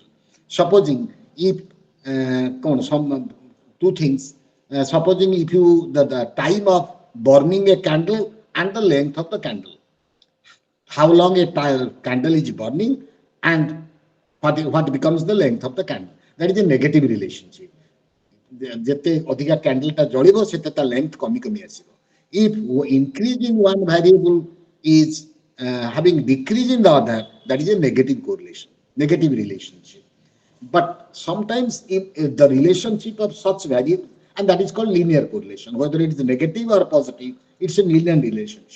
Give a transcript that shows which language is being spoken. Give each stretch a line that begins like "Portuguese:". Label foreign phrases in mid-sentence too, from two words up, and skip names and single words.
English: Supposing if some two things, supposing if you the time of burning a candle and the length of the candle, how long a candle is burning and what becomes the length of the candle, that is a negative relationship.
Odia: ଯେତେ ଅଧିକା କ୍ୟାଣ୍ଡେଲଟା ଜଳିବ ସେତେ ତା ଲେନ୍ଥ କମି କମି ଆସିବ.
English: If increase in one variable is having decrease in the other, that is a negative correlation, negative relationship. But sometimes if the relationship of such variable, and that is called linear correlation, whether it is negative or positive, it's a linear relationship.